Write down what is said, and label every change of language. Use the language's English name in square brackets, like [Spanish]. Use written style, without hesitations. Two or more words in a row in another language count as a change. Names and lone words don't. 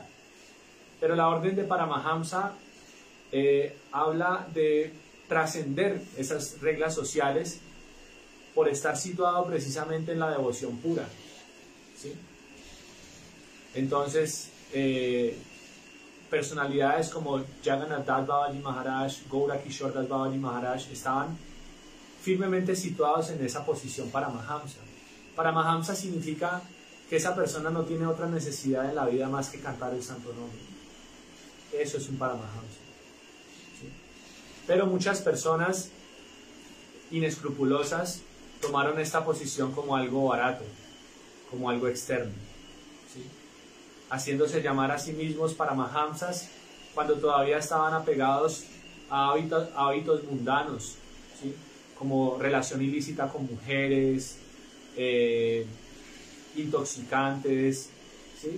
[Spanish] Pero la orden de Paramahamsa habla de trascender esas reglas sociales por estar situado precisamente en la devoción pura, ¿sí? Entonces, personalidades como Jagannath Das Babaji Maharaj, Gaura Kishore Das Babaji Maharaj estaban firmemente situados en esa posición Paramahamsa. Paramahamsa significa que esa persona no tiene otra necesidad en la vida más que cantar el santo nombre. Eso es un Paramahamsa, ¿sí? Pero muchas personas inescrupulosas tomaron esta posición como algo barato, como algo externo, ¿sí?, haciéndose llamar a sí mismos Paramahamsas cuando todavía estaban apegados a hábitos mundanos, ¿sí?, como relación ilícita con mujeres, intoxicantes, ¿sí?